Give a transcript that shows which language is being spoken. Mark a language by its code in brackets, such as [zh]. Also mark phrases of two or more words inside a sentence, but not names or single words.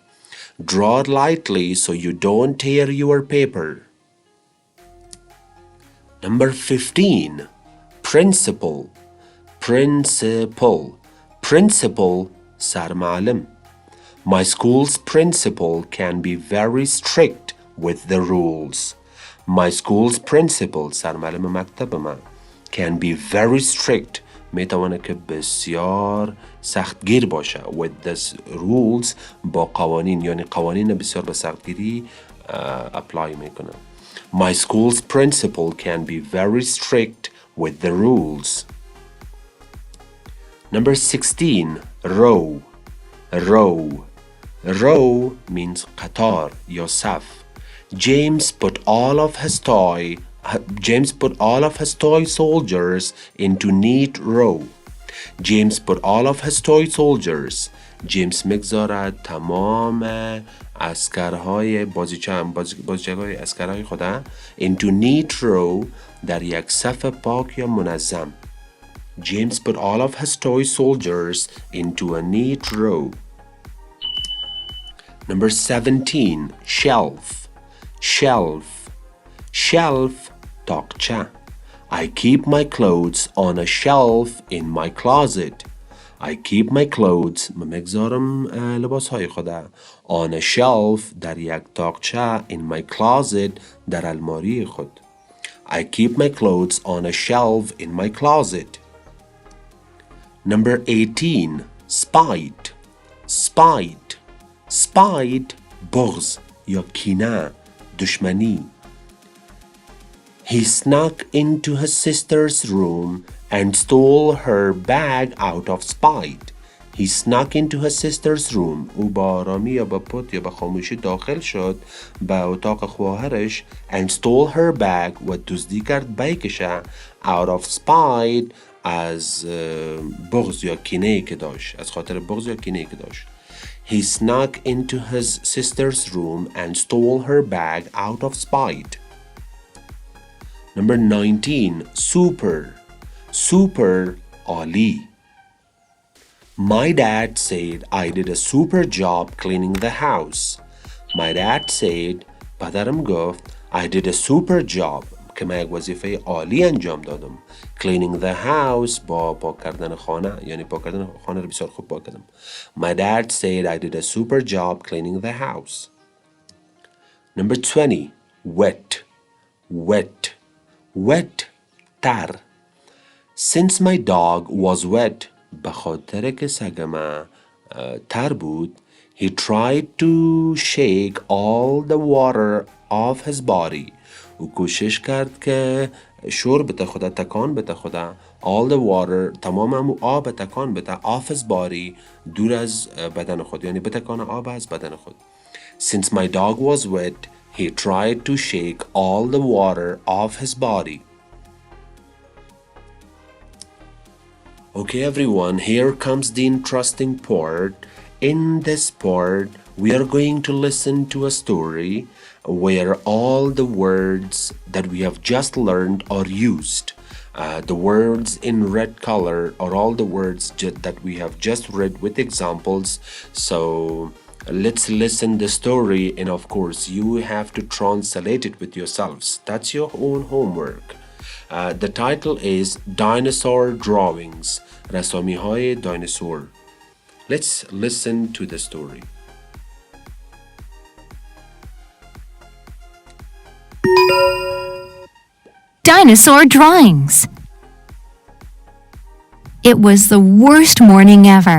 [en] Draw lightly so you don't tear your paper. Number 15. Principal, principal, principal, سرمعلم. My school's principal can be very strict with the rules. My school's principal [fa] سرمعلم مکتب من [en] can be very strict [fa] میتونه که بسیار سختگیر باشه [en] with the rules [fa] با قوانین یعنی قوانین بسیار به سختگیری apply میکنه. [en] My school's principal can be very strict with the rules. Number 16. Row, row, row means [fa] قطار یا صف. [en] James put all of his toy soldiers into neat row. James put all of his toy soldiers. [fa] جیمز میگذارد تمام اسکرهای بازیچه‌های اسکرهای خدا [en] into neat row [fa] در یک صف پاک یا منظم. [en] James put all of his toy soldiers into a neat row. Number 17. Shelf, shelf, shelf, تاقچه. I keep my clothes on a shelf in my closet. I keep my clothes [fa] میگذارم لباسهای خدا [en] on a shelf [fa] در یک تاقچه [en] in my closet [fa] در الماری خود. [en] I keep my clothes on a shelf in my closet. Number 18. Spite, spite, spite, [fa] بغض یا کینه، دشمنی. [en] He snuck into his sister's room and stole her bag out of spite. He snuck into his sister's room. [fa] او با آرامی یا با پت یا با خاموشی داخل شد به اتاق خواهرش [en] and stole her bag [fa] و دزدی کرد بیگشه [en] out of spite [fa] از بغض یا کینه‌ای که داشت، از خاطر بغض یا کینه‌ای که داشت. [en] he snuck into his sister's room and stole her bag out of spite. Number 19. Super. Super Ali. My dad said I did a super job cleaning the house. My dad said [fa] پدرم گفت [en] I did a super job [fa] که من یک وظیفه عالی انجام دادم. [en] Cleaning the house [fa] با پاک کردن خانه، یعنی پاک کردن خانه رو بسیار خوب پاک کردم. [en] My dad said I did a super job cleaning the house. Number 20. Wet. Wet. Wet. تر. Since my dog was wet, [fa] به خاطر که سگم تر بود, [en] he tried to shake all the water off his body. [fa] او کوشش کرد که شور بده خدا، تکان بده خدا. [en] all the water، [fa] تمام همو آب تکان بده [en] off his body، [fa] دور از بدن خود، یعنی بتکان آب از بدن خود. [en] Since my dog was wet, he tried to shake all the water off his body. Okay, everyone, here comes the interesting part. In this part, we are going to listen to a story where all the words that we have just learned are used. The words in red color are all the words that we have just read with examples. So let's listen the story, and of course, you have to translate it with yourselves. That's your own homework. The title is Dinosaur Drawings. [fa] رسامی‌های دایناسور. [en] Let's listen to the story. Dinosaur Drawings. It was the worst morning ever.